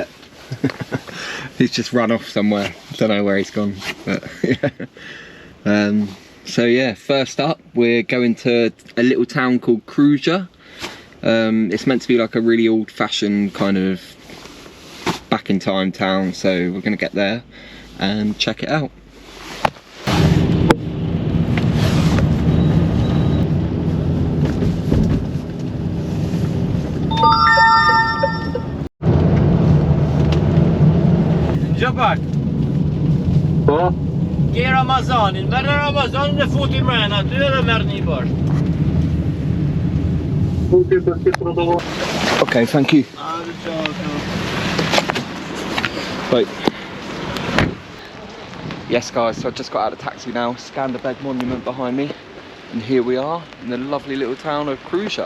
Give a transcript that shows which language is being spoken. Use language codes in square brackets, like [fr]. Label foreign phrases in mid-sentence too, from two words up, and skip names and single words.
[en] He's just run off somewhere. Don't know where he's gone, but yeah. So yeah, first up we're going to a little town called Krujë. It's meant to be like a really old-fashioned kind of back in time town, so we're going to get there and check it out. Gjabak. [sq] Po? Ke Ramazanin, merë Ramazanin e futi mrena aty edhe merë një bashkë. [en] Okay, thank you. Bye. Yes guys, so I just got out of taxi now. Skanderbeg monument behind me. And here we are in the lovely little town of Krujë.